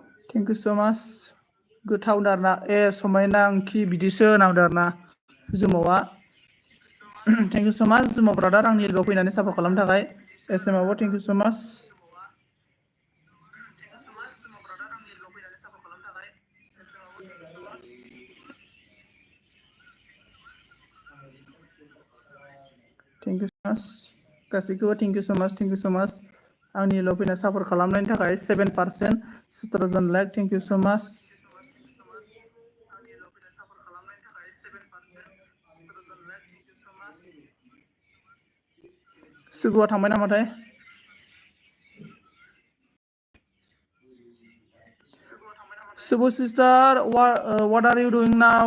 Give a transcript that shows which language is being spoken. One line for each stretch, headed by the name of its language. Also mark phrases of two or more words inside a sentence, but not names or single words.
English: Thank you so much.
Bodo: गोथाव दारना समायना ओंखि बिदिसो नांदो आरोना जुमावा
English: thank you so much
Bodo: जुमा ब्रादार आंनि लोगोआव फैनानै सापर्ट खालामनो थाखाय एसएमआवबो
English: thank you so much thank you so much
Bodo: गासैखौबो
English: thank you so much
Bodo: आंनि लोगोआव फैनानै सापर्ट खालामनायनि थाखाय 7% 17 लाइक
English: thank you so much
Bodo: सुगुआ थांबाय नामाथाय
English: Subbu sister, what are you doing now?